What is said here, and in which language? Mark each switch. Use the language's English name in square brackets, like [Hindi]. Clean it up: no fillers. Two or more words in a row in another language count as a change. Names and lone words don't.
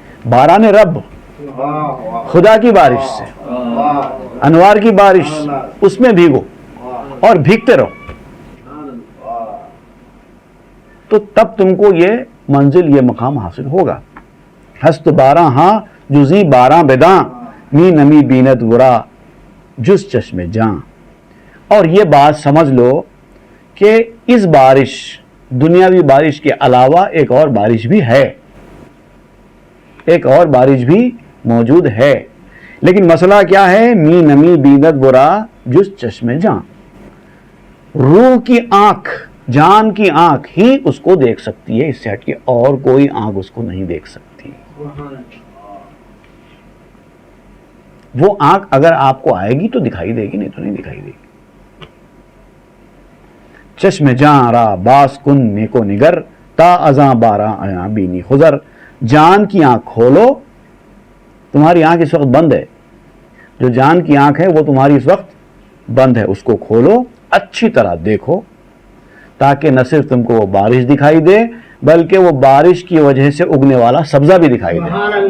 [Urdu] باران رب، خدا کی بارش سے، انوار کی بارش، اس میں بھیگو اور بھیگتے رہو، تو تب تم کو یہ منزل، یہ مقام حاصل ہوگا. [Persian] ہست باراں ہاں جزی باراں بداں، می نمی بیند ورا جز چشم جاں. [Urdu] اور یہ بات سمجھ لو کہ اس بارش، دنیاوی بارش کے علاوہ ایک اور بارش بھی ہے، ایک اور بارش بھی موجود ہے. لیکن مسئلہ کیا ہے؟ [Persian] می نمی بیند ورا جز چشم جاں. [Urdu] روح کی آنکھ، جان کی آنکھ ہی اس کو دیکھ سکتی ہے، اس سے ہٹ کے اور کوئی آنکھ اس کو نہیں دیکھ سکتی. وہ آنکھ اگر آپ کو آئے گی تو دکھائی دے گی، نہیں تو نہیں دکھائی دے گی. [Persian] چشم جاں را باس کن نیکو نگر، تا ازاں باراں آیاں بینی خضر. [Urdu] جان کی آنکھ کھولو، تمہاری آنکھ اس وقت بند ہے، جو جان کی آنکھ ہے وہ تمہاری اس وقت بند ہے، اس کو کھولو، اچھی طرح دیکھو، تاکہ نہ صرف تم کو وہ بارش دکھائی دے بلکہ وہ بارش کی وجہ سے اگنے والا سبزہ بھی دکھائی دے.